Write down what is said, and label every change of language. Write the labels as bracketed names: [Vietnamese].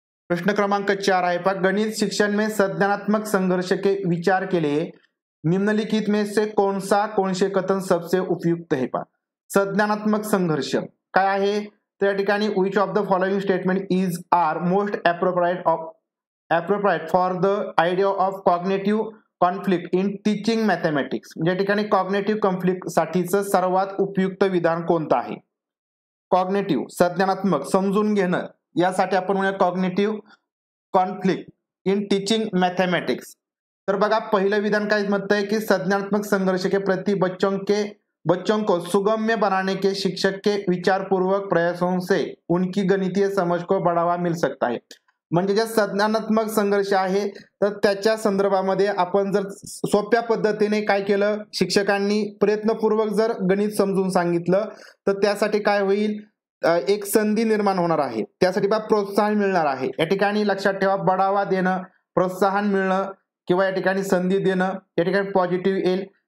[Marathi] प्रश्न क्रमांक 4 आहे [Hindi] गणित शिक्षण में संज्ञानात्मक संघर्ष के विचार के लिए निम्नलिखित में से कौन से कथन सबसे उपयुक्त है [Marathi] संज्ञानात्मक संघर्ष काय आहे, तर या ठिकाणी [English] which of the following statement is are most appropriate for the idea of cognitive conflict in teaching mathematics, [Marathi] म्हणजे या ठिकाणी कॉग्निटिव्ह कॉन्फ्लिक्ट साठीचं सर्वात उपयुक्त विधान कोणतं आहे। कॉग्निटिव्ह संज्ञानात्मक समजून घेणं यासाठी आपण म्हणूया [English] Cognitive conflict in teaching mathematics. [Marathi] तर बघा पहिलं विधान काय म्हणतंय की [Hindi] संज्ञानात्मक संघर्ष के प्रति बच्चों को सुगम्य बनाने के शिक्षक के विचारपूर्वक प्रयासों से उनकी गणितीय समझ को बढ़ावा मिल सकता है। [Marathi] म्हणजे जे संज्ञानात्मक संघर्ष आहे तर त्याच्या संदर्भामध्ये आपण जर सोप्या पद्धतीने काय केलं, शिक्षकांनी प्रयत्नपूर्वक जर गणित समजून सांगितलं तर त्यासाठी काय होईल, एक संधी निर्माण होणार आहे, त्यासाठी प्रोत्साहन मिळणार आहे। या ठिकाणी लक्षात ठेवा, बढावा देणं, प्रोत्साहन मिळणं किंवा या ठिकाणी संधी देणं, या ठिकाणी पॉझिटिव्ह येईल।